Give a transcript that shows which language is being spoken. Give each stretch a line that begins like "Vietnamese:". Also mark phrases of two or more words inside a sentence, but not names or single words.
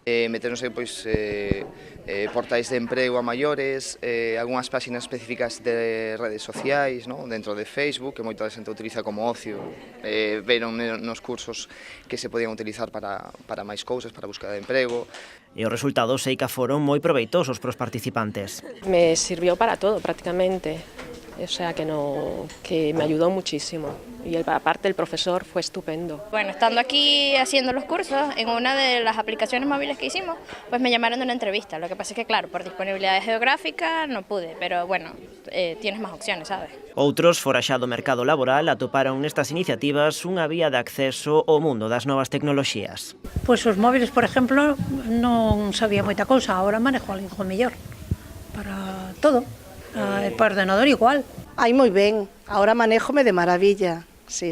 Galician: Meternos pois, portais de emprego a maiores, algunhas páxinas específicas de redes sociais, ¿no? Dentro de Facebook, que moita xente utiliza como ocio, veron nos cursos que se podían utilizar para máis cousas, para buscar de emprego. E os resultados seica foron moi proveitosos para os participantes.
Spanish: Me sirvió para todo prácticamente. O sea que me ayudó muchísimo y aparte el profesor fue estupendo. Bueno, estando aquí haciendo los cursos, en una de las aplicaciones móviles que hicimos, pues me llamaron de una entrevista. Lo que pasa es que, claro, por disponibilidad geográfica no pude, pero bueno, tienes más opciones, ¿sabes?
Galician: Outros, fora xa do mercado laboral, atoparon nestas iniciativas unha vía de acceso ao mundo das novas tecnoloxías. Pois os móviles, por exemplo, non sabía moita cousa, agora manejo algo mellor para todo. Para ordenador igual. Ai, moi ben, agora manéjome de maravilla, sí.